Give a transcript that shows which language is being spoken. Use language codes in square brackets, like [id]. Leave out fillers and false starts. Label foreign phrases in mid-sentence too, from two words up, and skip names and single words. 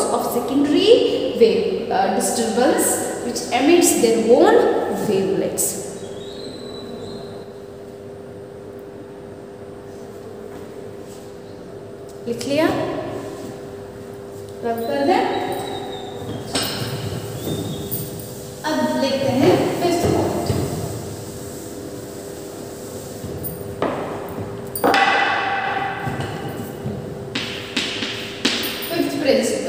[en] secondary wave disturbance which emits their own wavelets. [hi] लिख लिया? रब कर दें। अब देखते हैं [en] fifth point. fifth principle.